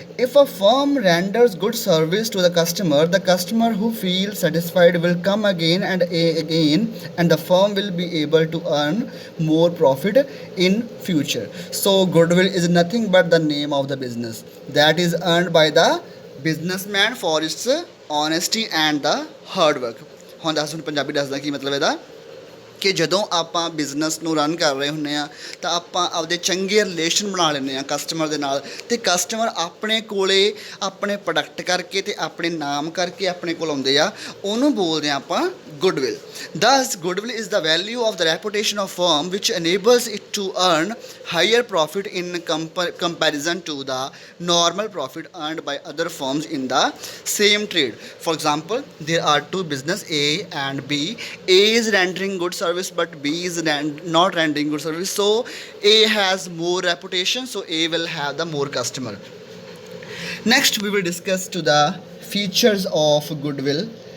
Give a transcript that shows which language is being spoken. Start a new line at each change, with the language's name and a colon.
English: If a firm renders good service to the customer who feels satisfied will come again and again, and the firm will be able to earn more profit in future. So goodwill is nothing but the name of the business that is earned by the businessman for its honesty and the hard work.
Punjabi: ਹੁਣ ਦੱਸ ਹੁਣ ਪੰਜਾਬੀ ਦੱਸਦਾ ਕੀ ਮਤਲਬ ਇਹਦਾ ਕਿ ਜਦੋਂ ਆਪਾਂ business ਨੂੰ ਰਨ ਕਰ ਰਹੇ ਹੁੰਦੇ ਆ ਤਾਂ ਆਪਾਂ ਆਪਦੇ ਚੰਗੇ ਰਿਲੇਸ਼ਨ ਬਣਾ ਲੈਂਦੇ ਆ ਕਸਟਮਰ ਦੇ ਨਾਲ ਅਤੇ ਕਸਟਮਰ ਆਪਣੇ ਕੋਲੇ ਆਪਣੇ ਪ੍ਰੋਡਕਟ ਕਰਕੇ ਅਤੇ ਆਪਣੇ ਨਾਮ ਕਰਕੇ ਆਪਣੇ ਕੋਲ ਆਉਂਦੇ ਆ ਉਹਨੂੰ ਬੋਲਦੇ ਆ ਆਪਾਂ ਗੁੱਡਵਿਲ ਦਸ
English: Goodwill is the value of the reputation of firm which enables it to earn higher profit in comparison to the normal profit earned by other firms in the same trade. For example, there are two business A and B. A is rendering good service but B is not rendering good service, so A has more reputation, so A will have the more customer. Next we will discuss to the features of goodwill.